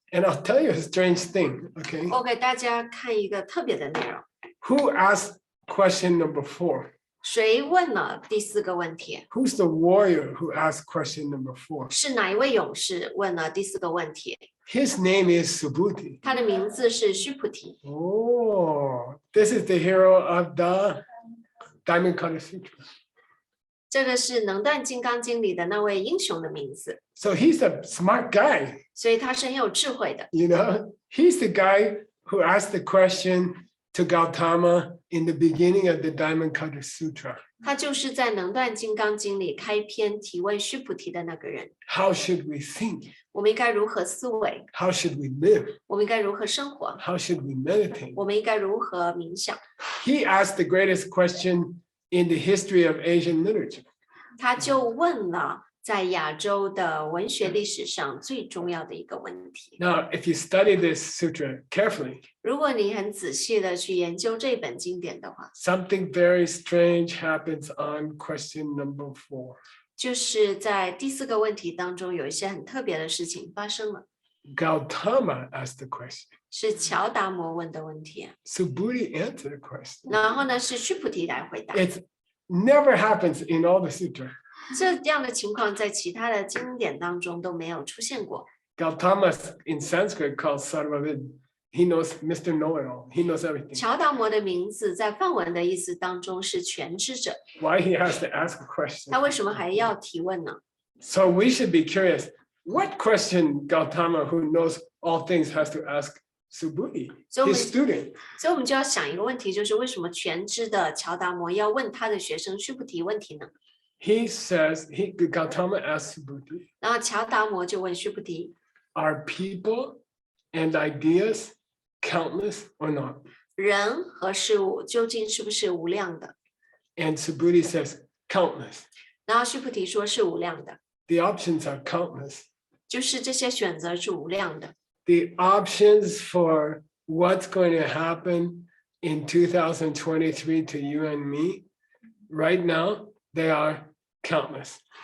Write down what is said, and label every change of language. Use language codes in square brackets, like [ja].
[en] And I'll tell you a strange thing, okay? [zh] 我给大家看一个特别的内容， [en] Who asked question number 4? [zh] 谁问了第4个问题？ [en] Who's the warrior who asked question number 4? [zh] 是哪一位勇士问了第4个问题？ [en] His name is Subhuti. [zh] 他的名字是须菩提。 [en] Oh, this is the hero of the Diamond Cutter Sutra. [zh] 这个是能断金刚经里的那位英雄的名字， [en] So he's a smart guy, [zh] 所以他是很有智慧的。 [en] you know? He's the guy who asked the question to Gautama in the beginning of the Diamond Cutter Sutra. [zh] 他就是在能断金刚经里开篇提问须菩提的那个人。 [en] How should we think? [zh] 我们应该如何思维？ [en] How should we live? [zh] 我们应该如何生活？ [en] How should we meditate? [zh] 我们应该如何冥想？ [en] He asked the greatest question in the history of Asian literature. [zh] 他就问了在亚洲的文学历史上最重要的一个问题。 [en] Now, if you study this sutra carefully, [zh] 如果你很仔细的去研究这本经典的话， [en] something very strange happens on question number 4. [zh] 就是在第4个问题当中有一些很特别的事情发生了， [en] Gautama asked the question. [zh] 是乔达摩问的问题， [en] Subhuti answered the question. [zh] 然后呢是须菩提来回答。 [en] It never happens in all the sutra. [zh] 这样的情况在其他的经典当中都没有出现过。 [en] Gautama in Sanskrit called Sarvavid. He knows Mr. Know-it-all. He knows everything. [zh] 乔达摩的名字在梵文的意思当中是全知者， [en] Why he has to ask a question? [zh] 他为什么还要提问呢？ [en] So we should be curious. What question Gautama, who knows all things, has to ask Subhuti, [zh] 所以我们 [en] his student? [zh] 所以我们就要想一个问题，就是为什么全知的乔达摩要问他的学生须菩提问题呢？ [en] He says, Gautama asked Subhuti, [zh] 然后乔达摩就问须菩提， [en] are people and ideas countless or not? [zh] 人和事物究竟是不是无量的？ [en] And Subhuti says, countless. [zh] 然后须菩提说是无量的， [en] The options are countless. [zh] 就是这些选择是无量的。 [en] The options for what's going to happen in 2023 to you and me, right now, they are countless.